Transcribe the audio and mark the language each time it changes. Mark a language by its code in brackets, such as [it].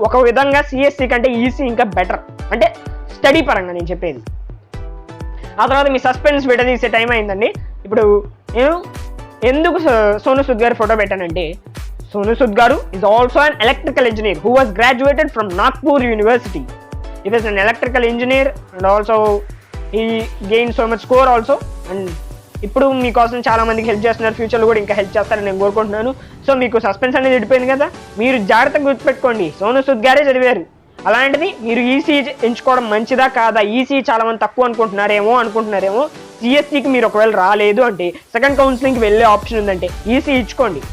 [te] ఒక విధంగా సిఎస్సి కంటే ఈసీ ఇంకా బెటర్, అంటే స్టడీ పరంగా నేను చెప్పేది. ఆ తర్వాత మీ సస్పెన్స్ విడదీసే టైం అయిందండి. ఇప్పుడు నేను ఎందుకు సోను సూద్ గారి ఫోటో పెట్టానంటే, సోను సూద్ గారు [en] Is also an electrical engineer who was graduated from Nagpur university. He was an electrical engineer and also he gained so much score also. [te] And ఇప్పుడు మీకోసం చాలా మందికి హెల్ప్ చేస్తున్నారు, ఫ్యూచర్లో కూడా ఇంకా హెల్ప్ చేస్తారని నేను కోరుకుంటున్నాను. సో మీకు సస్పెన్స్ అనేది విడిపోయింది కదా, మీరు జాగ్రత్తగా గుర్తుపెట్టుకోండి, సోను సూద్ గారే చదివారు. అలాంటిది మీరు ఈసీ ఎంచుకోవడం మంచిదా కాదా, ఈసీ చాలా మంది తక్కువ అనుకుంటున్నారేమో. సిఎస్సికి మీరు ఒకవేళ రాలేదు అంటే సెకండ్ కౌన్సిలింగ్కి వెళ్ళే ఆప్షన్ ఉందంటే ఈసీ ఇచ్చుకోండి.